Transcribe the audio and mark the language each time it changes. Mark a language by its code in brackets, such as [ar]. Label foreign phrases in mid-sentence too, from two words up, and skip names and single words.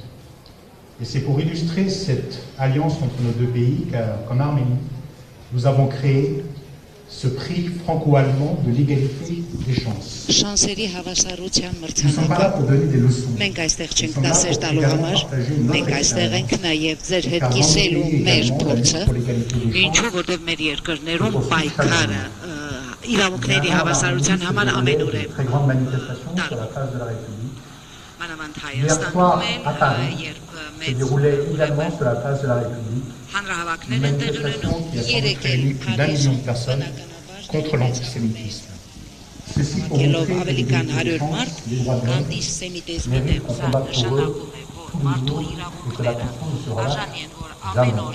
[fr] Et c'est pour illustrer cette alliance entre nos deux pays qu'en Arménie, nous avons créé ce prix franco-allemand de l'égalité des chances. Nous ne sommes pas là pour donner des leçons. Nous sommes là pour également partager notre expérience car [hy] Իրավունքների հավասարության համար ամենուր է։ [fr] Très grande manifestation sur la place de la République. Hier soir, à Paris, se déroulait également sur la place de la République une manifestation qui a sans doute réuni plus d'1 million de personnes contre l'antisémitisme. Ceci pour montrer que les chances des droits de l'homme méritent qu'on combatte pour eux tous les jours et que la question ne sera là jamais.